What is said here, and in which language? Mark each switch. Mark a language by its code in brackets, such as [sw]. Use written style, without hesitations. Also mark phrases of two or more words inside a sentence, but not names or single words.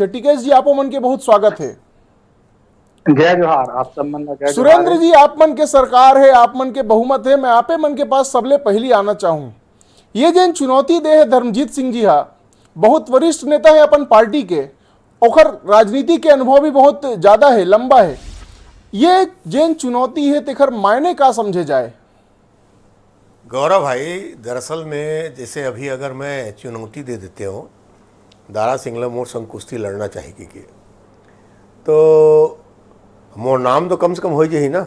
[hne] टिकेश जी, आपो मन के बहुत स्वागत है। जय जोहार। आप सब मन जय। सुरेंद्र जी, आप मन के सरकार है, आप मन के बहुमत है। मैं आपे मन के पास सबले पहली आना चाहूं। ये जिन चुनौती दे है धर्मजीत सिंह जी हा, बहुत वरिष्ठ नेता है अपन पार्टी के। ओखर राजनीति के अनुभव भी बहुत ज्यादा है, लंबा है। ये जिन चुनौती है तेखर मायने का समझे जाए? गौरव भाई, दरअसल में जैसे अभी अगर मैं चुनौती दे देते हो दारा सिंह मोर संग कुश्ती लड़ना चाहेगी कि तो मोर नाम तो कम से कम हो जाही ना।